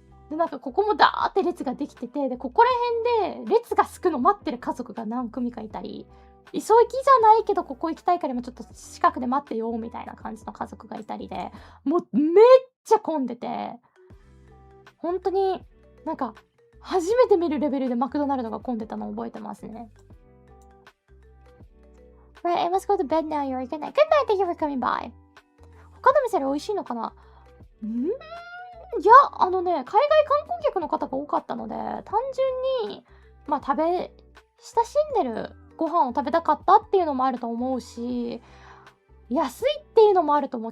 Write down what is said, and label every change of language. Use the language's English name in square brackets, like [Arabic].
[Japanese] で、なんかここもダーって列ができてて、で、ここら辺で列がすくの待ってる家族が何組かいたり、急ぎじゃないけどここ行きたいから今ちょっと近くで待ってよみたいな感じの家族がいたりで、もうめっちゃ混んでて、本当になんか初めて見るレベルでマクドナルドが混んでたのを覚えてますね。 [English] Right, I must go to bed now. You're good night. Good night. Thank you for coming by. [Japanese] 他の店で美味しいのかな？いや、海外観光客の方が多かったので、単純に、まあ親しんでるご飯を食べたかったっていうのもあると思うし、安いっていうのもあると思う。